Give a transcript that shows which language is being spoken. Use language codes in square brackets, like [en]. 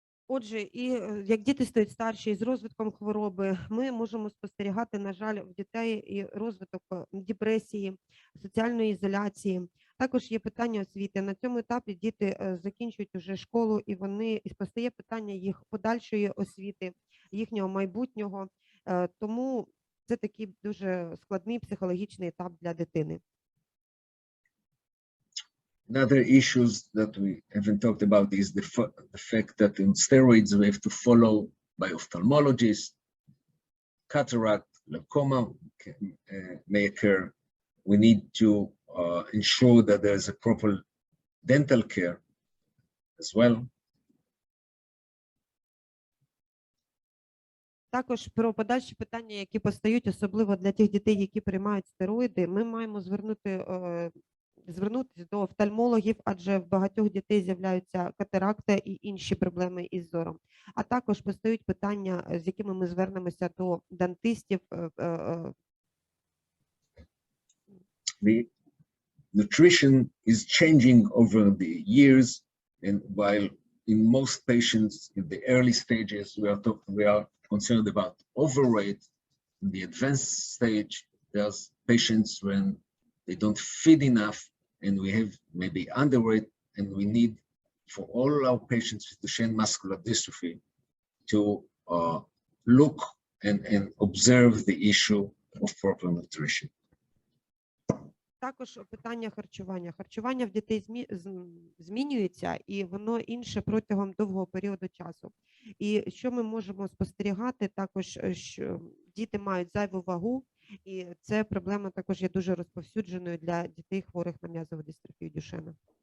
[uk] Отже, і як діти стають старші з розвитком хвороби, ми можемо спостерігати, на жаль, в дітей і розвиток депресії, соціальної ізоляції. Також є питання освіти. На цьому етапі діти закінчують уже школу, і постає питання їх подальшої освіти, їхнього майбутнього. Тому це такий дуже складний психологічний етап для дитини. [en] Another issues that we haven't talked about is the fact that in steroids we have to follow by ophthalmologists. Cataract, glaucoma may occur. We need to ensure that there is a proper dental care as well. [uk] Також про подальші питання, які постають, особливо для тих дітей, які приймають стероїди, ми маємо звернутися до офтальмологів, адже в багатьох дітей з'являються катаракта і інші проблеми із зором. А також постають питання, з якими ми звернемося до дантистів. [en] The nutrition is changing over the years, and while in most patients in the early stages we are concerned about overweight, in the advanced stage there's patients when they don't feed enough, and we have maybe underweight, and we need for all our patients with Duchenne muscular dystrophy to look and observe the issue of proper nutrition. [uk] Також питання харчування. Харчування в дітей змінюється, і воно інше протягом довгого періоду часу. І що ми можемо спостерігати, також, що діти мають зайву вагу, і це проблема також є дуже розповсюдженою для дітей, хворих на м'язову дистрофію Дюшена.